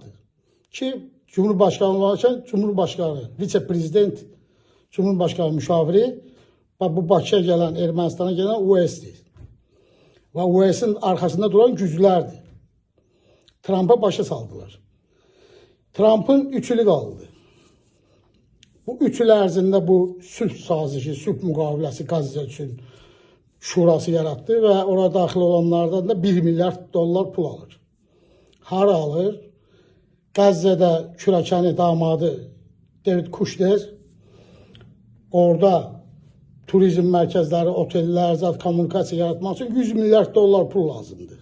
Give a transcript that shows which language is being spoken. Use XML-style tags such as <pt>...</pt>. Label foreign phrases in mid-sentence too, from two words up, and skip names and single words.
<tr>Ki Cumhurbaşkanı olarken Cumhurbaşkanı, vice-prezident, Cumhurbaşkanı müşaviri ve bu Bakıya gelen, Ermenistan'a gelen US'di. Ve US'in arkasında duran güclerdi. Trump'a başa saldılar. Trump'ın 3 ili kaldı.</tr> <az>Bu 3 il ərzində bu sülh sazişi, sülh müqaviləsi Qəzza üçün şurası yarattı və oraya daxil olanlardan da 1 milyard dollar pul alır. Hara alır? Qəzzədə kürəkəni damadı David Kushner orada turizm mərkəzləri, otellər, zat kommunikasiya yaratmaq üçün 100 milyard dollar pul lazımdır.</az>